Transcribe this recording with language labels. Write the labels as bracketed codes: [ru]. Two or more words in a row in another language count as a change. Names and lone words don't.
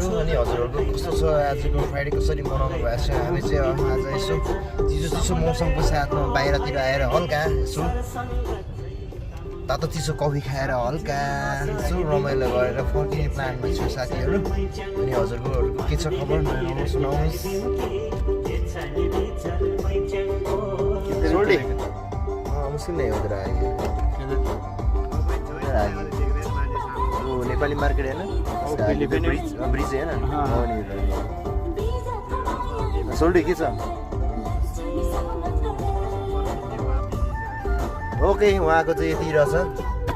[ne] अनि हजुरहरूको कस्तो छ, आजको फ्राइडे कसरी मनाउनु भएको छ? हामी चाहिँ आज यसो चिसो चिसो मौसमको साथमा बाहिरतिर आएर हल्का यसो तातो चिसो कफी खाएर हल्का यसो रमाइलो गरेर फर्किने प्लानमा छु साथीहरू। अनि हजुरहरूको के छ खबर सुनाउनुहोस्। [hi] मुस्लिम नहीं उधर आएगी वो नेपाली मार्केट है ना, ब्रिज है ना, [ne] सोल्डी के छ ओके। उहाँको चाहिँ यति रहेछ,